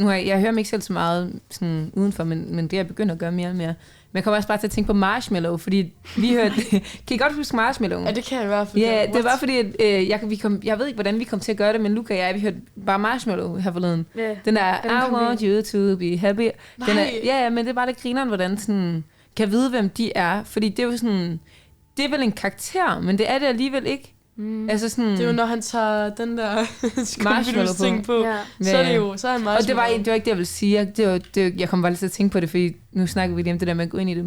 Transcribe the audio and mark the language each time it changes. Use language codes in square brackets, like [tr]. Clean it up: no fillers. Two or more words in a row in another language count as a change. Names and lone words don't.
[da] Nu jeg hører mig ikke selv så meget sådan, udenfor, men det er jeg begyndt at gøre mere og mere. Men jeg kommer også bare til at tænke på Marshmello, fordi vi hørte... Kan I godt huske Marshmello? Ja, det kan jeg i hvert fald. Ja, det var fordi, at jeg ved ikke, hvordan vi kom til at gøre det, men Luca og jeg, vi hørte bare Marshmello her forleden. [en] Yeah. [da] Den der, [en] I want you to be happy. [da] Den er, men det er bare lidt grineren, hvordan sådan, kan vide, hvem de er. Fordi det er jo sådan... Det er vel en karakter, men det er det alligevel ikke. Altså sådan, det er jo, når han tager den der Marshmello på, så er det jo, så er han Marshmello. Og det var ikke det, jeg ville sige. Jeg kom bare lige til at tænke på det, fordi nu snakker vi lige om det der med at gå ind i det.